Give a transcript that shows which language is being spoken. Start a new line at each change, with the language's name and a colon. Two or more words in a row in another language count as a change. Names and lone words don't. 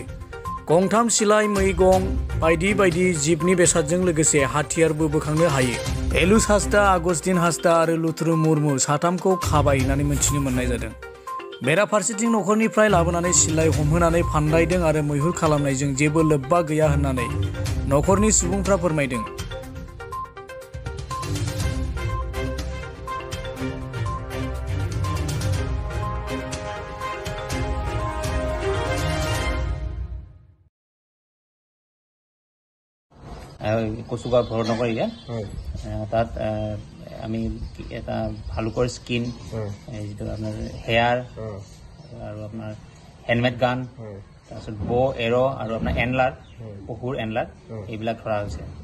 Bodo: गंथाम सिलाइ मैगं बायदि बायदि जिबनि बेसादजों लोगोसे हाथियारबो बोखांनो हायो। एलुस हास्दा, आगस्तिन हास्दा आरो लुथुरु मुर्मु साथामखौ खाबाय होननानै मिथिनो मोननाय जादों। बेराफारसेथिं नखरनिफ्राय लाबोनानै सिलाइ हमहोनानै फानदायदों आरो मैहुर खालामनायजों जेबो लोब्बा गैया होननानै नखरनि सुबुंफ्रा फोरमायदों।
Assamese: কচুগাঁও ভৰনগৰ এৰিয়া তাত আমি এটা ভালুকৰ স্কিন, যিটো আপোনাৰ হেয়াৰ আৰু আপোনাৰ হেলমেট গান, তাৰপিছত বো এৰ' আৰু আপোনাৰ এনলাৰ, পশুৰ এনলাৰ এইবিলাক ধৰা হৈছে।